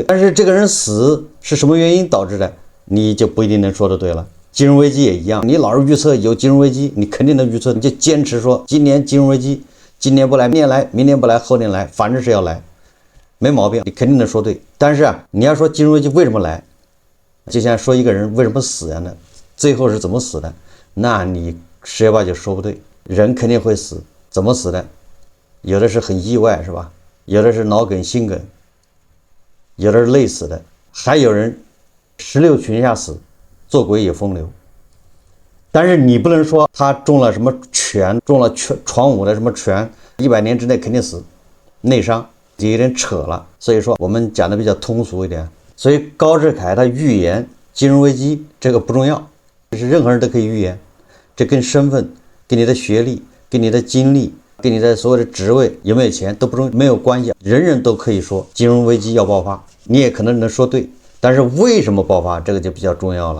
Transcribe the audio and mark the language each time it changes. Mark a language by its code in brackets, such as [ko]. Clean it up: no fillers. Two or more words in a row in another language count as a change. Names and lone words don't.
[zh] 但是這個人死是什麼原因導致的，你就不一定能說得對了。金融危機也一樣，你老是預測有金融危機，你肯定能預測，你就堅持說今年金融危機，今年不來，明年來，明年不来，后年來，反正是要來，沒毛病，你肯定能說對。但是你要說金融危機為什麼來，就像說一個人為什麼死呀呢？最後是怎麼死的？那你十有八九說不對。人肯定會死，怎麼死的？有的是很意外，是吧？有的是腦梗、心梗，有的是累死的，還有人石榴裙下死，做鬼也風流。但是你不能說他中了什麼拳，中了闖五的什麼拳，100 年之內肯定死，內傷就有點扯了。所以說我們講的比較通俗一點。所以高志凱他預言金融危機這個不重要，這是任何人都可以預言，這跟身份、跟你的學歷、跟你的經歷、跟你的所有的職位有沒有錢都不重，沒有關係，人人都可以說金融危機要爆發，你也可能能說對，但是為什麼爆發這個就比較重要了。